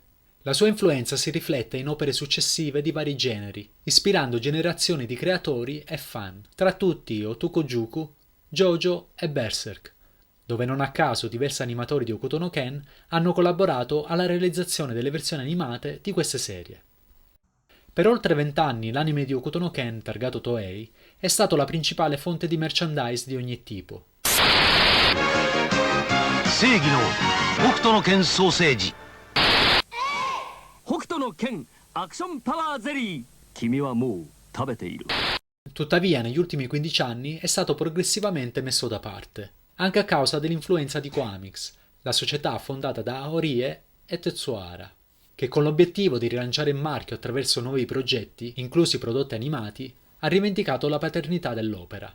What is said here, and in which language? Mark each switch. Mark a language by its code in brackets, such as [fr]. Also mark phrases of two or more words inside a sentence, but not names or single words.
[it] La sua influenza si riflette in opere successive di vari generi, ispirando generazioni di creatori e fan, tra tutti Otoukojuku, JoJo e Berserk, dove non a caso diversi animatori di Hokuto no Ken hanno collaborato alla realizzazione delle versioni animate di queste serie. Per oltre 20 anni l'anime di Hokuto no Ken, targato Toei, è stato la principale fonte di merchandise di ogni tipo. [ja] 正義の北斗の拳ソーセージ北斗の拳アクションパワーゼリー君はもう食べている [it] Tuttavia, negli ultimi 15 anni è stato progressivamente messo da parte, anche a causa dell'influenza di Coamix, la società fondata da Horie e Tetsuhara, che con l'obiettivo di rilanciare il marchio attraverso nuovi progetti, inclusi prodotti animati, ha rivendicato la paternità dell'opera.